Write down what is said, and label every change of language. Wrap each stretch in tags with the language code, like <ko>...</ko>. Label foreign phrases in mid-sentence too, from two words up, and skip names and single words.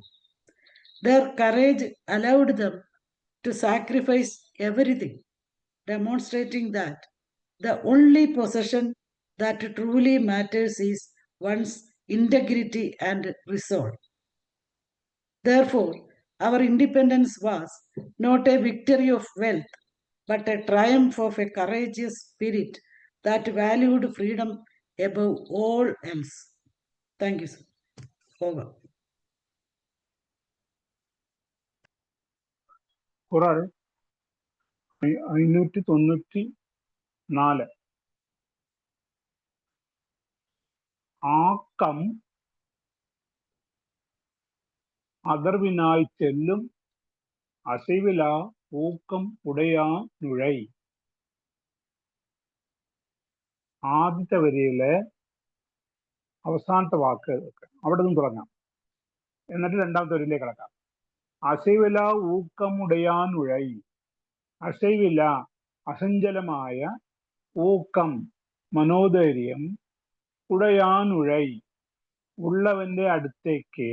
<en>Their courage allowed them to sacrifice everything, demonstrating that the only possession that truly matters is one's integrity and resolve. Therefore, our independence was not a victory of wealth, but a triumph of a courageous spirit that valued freedom above all else. Thank you, sir. Over.</en> <ml>കുറൾ 594.</ml> <ta>ആക്കം அதர்வினாய் செல்லும் அசைவிலா ஊக்கம் உடையா நுழை.</ta> <ml>ആദ്യത്തെ വരിയിലെ അവസാനത്തെ വാക്ക് അവിടെ നിന്ന് തുടങ്ങാം, എന്നിട്ട് രണ്ടാമത്തെ വരിയിലേക്ക് കിടക്കാം.</ml> <ta>அசைவிலா ஊக்கமுடையான் உழை.</ta> <ml>അസൈവില അസഞ്ചലമായ, ഊക്കം മനോധൈര്യം,</ml> <ta>உடையான் உழை</ta> <ml>ഉള്ളവന്റെ അടുത്തേക്ക്.</ml>